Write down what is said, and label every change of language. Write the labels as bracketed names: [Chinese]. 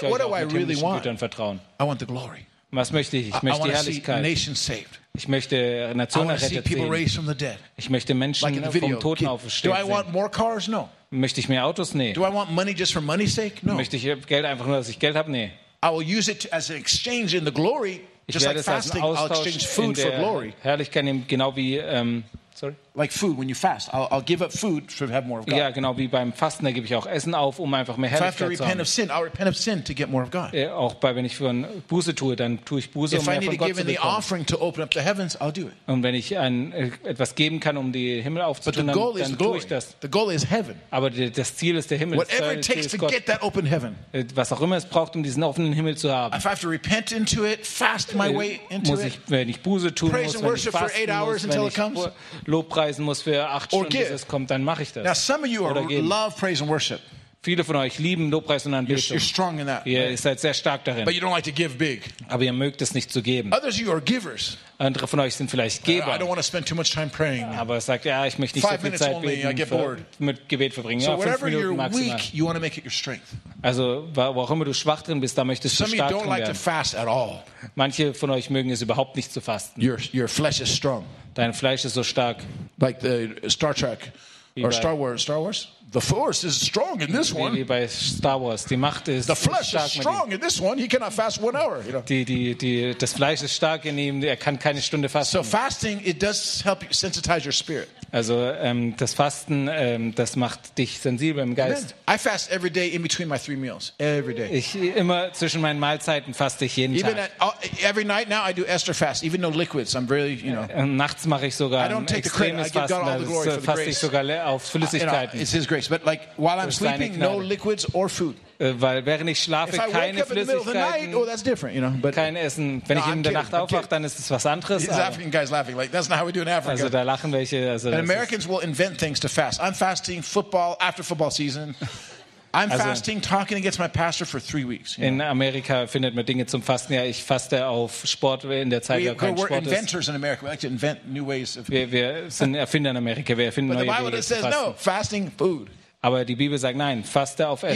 [German] ich euch auch mit himmlischen [English] really [German] Gütern vertrauen. [English] I want the glory. [German] Was möchte ich? Ich möchte die Herrlichkeit. Ich möchte Nationen errettet sehen. Ich möchte Menschen [English] like [German] vom Toten auferstehen. [English] Do I want more cars? No. [German] Möchte ich mehr Autos? Nee. [English] Do I want money just for money's sake? No. [German] Möchte ich Geld einfach nur, dass ich Geld habe? Nee. [English] I will use it as an exchange in the glory, [German] ich werde [English] just like [German] es [English] fasting, [German] als einen Austausch [English] I'll exchange food [German] in der [English] for glory. [German] Herrlichkeit nehmen, genau wie [English] like food when you fast. I'll give up food to have more of God. [German] Ja, genau wie beim Fasten, da gebe ich auch Essen auf, um einfach mehr Herrlichkeit zu haben. [English] If I have to repent of sin, I'll repent of sin to get more of God. [German] Auch bei wenn ich für ein Buße tue, dann tue ich Buße, um mehr von Gott zu bekommen. [English] If I need to give in the offering to open up the heavens, I'll do it. [German] Und wenn ich etwas geben kann, um die Himmel aufzutun, dann tue ich das. [English] The goal is heaven. [German] Aber das Ziel ist der Himmel. [English] Whatever it takes to get that open heaven. [German] Was auch immer es braucht, um diesen offenen Himmel zu haben. [English] If I have to repent into it, fast my way into it. [German] Wenn ich Buße tun muss, wenn ich fasten muss, wenn ich Lobpreisen muss für 8 Stunden, bis es kommt, dann mache ich das. [English] Now, some of you are love, praise and worship. [German] Viele von euch lieben Lobpreis und Anbetung. [English] You're strong in that, [German] ihr [English] right? [German] seid sehr stark darin. [English] But you don't like to give big. [German] Aber ihr mögt es nicht zu geben. [English] Others, you are givers. [German] Andere von euch sind vielleicht Geber. [English] I don't want to spend too much time praying. [German] Aber sagt, ja, ich möchte nicht [English] five [German] so viel Zeit [English] only, [German] beten, mit Gebet verbringen. [English] So [German] ja, 5 Minuten [English] you're [German] maximal. [English] Weak, you want to make it your strength. [German] Also, wo auch immer du schwach drin bist, da möchtest [English] some [German] du stark [English] you don't [German] drin [English] like [German] werden. [English] To fast at all. [German] Manche von euch mögen es überhaupt nicht zu fasten. [English] Your flesh is strong. [German] Dein Fleisch ist so stark. [English] Like the Star Trek. Or Star Wars? The force is strong in this one. [German] Wie bei Star Wars, die Macht ist [English] The flesh [German] stark [English] is strong in this one. He cannot fast 1 hour. You know? [German] Das Fleisch ist stark in ihm. Er kann keine Stunde fasten. [English] So fasting, it does help you sensitize your spirit. [German] Also das Fasten, das macht dich sensibel im Geist. [English] I fast every day in between my three meals. Every day. [German] Ich immer zwischen meinen Mahlzeiten faste ich jeden [English] even [German] Tag. [English] Every night now I do Esther fast, even no liquids. I'm really, you know. [German] Nachts mache ich sogar extremes Fasten. Also faste ich sogar auf Flüssigkeiten. [English] It's his grace, but like while I'm sleeping, no liquids or food. [German] Weil während ich schlafe, keine Flüssigkeiten, [English] oh, that's different, you know, but, [German] kein Essen. Wenn ich in der Nacht aufwache, dann ist es was anderes. [English] African guys laughing, like, that's not how we do in Africa. [German] Also da lachen welche. Also, [English] and Americans will invent things to fast. I'm fasting football after football season. I'm also, fasting talking against my pastor for 3 weeks. [German] In Amerika findet man Dinge zum Fasten. Ja, ich faste auf Sport in der Zeit, wo kein Sport ist. [English] We're inventors in America. We like to invent new ways of. [German] Wir sind Erfinder in Amerika. Wir erfinden neue Wege. [English] But the Bible says no, fasting food. [German] Aber die Bibel sagt nein, faste auf Essen.